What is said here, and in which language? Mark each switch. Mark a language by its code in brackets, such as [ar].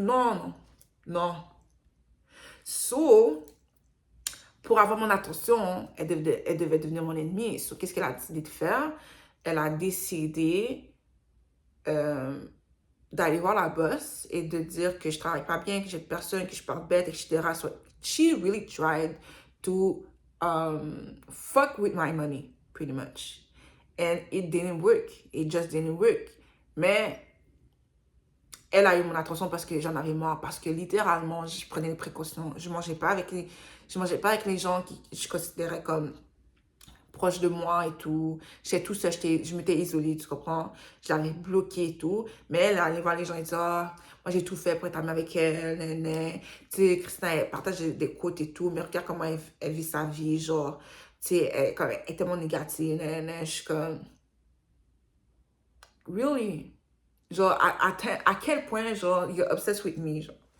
[fr] Non, non, non. So, pour avoir mon attention, elle devait devenir mon ennemie. So, qu'est-ce qu'elle a décidé de faire? Elle a décidé d'aller voir la boss et de dire que je travaille pas bien, que j'ai personne, que je parle bête, etc. [en] So, she really tried to fuck with my money, pretty much. And it didn't work. It just didn't work. [fr] Mais elle a eu mon attention parce que j'en avais marre. Parce que littéralement, je prenais des précautions. Je mangeais pas avec les gens qui je considérais comme proches de moi et tout. J'étais tout seul, je m'étais isolée, tu comprends? Je l'avais bloquée et tout. Mais elle allait voir les gens et dire, ah, moi j'ai tout fait pour être amie avec elle. Nan. Tu sais, Christina, elle partage des quotes et tout. Mais regarde comment elle vit sa vie. Genre, tu sais, elle est tellement négative. Nan. Je suis comme, [en] really? [fr] Genre, à quel point, genre, [en] you're obsessed with me, [fr] genre.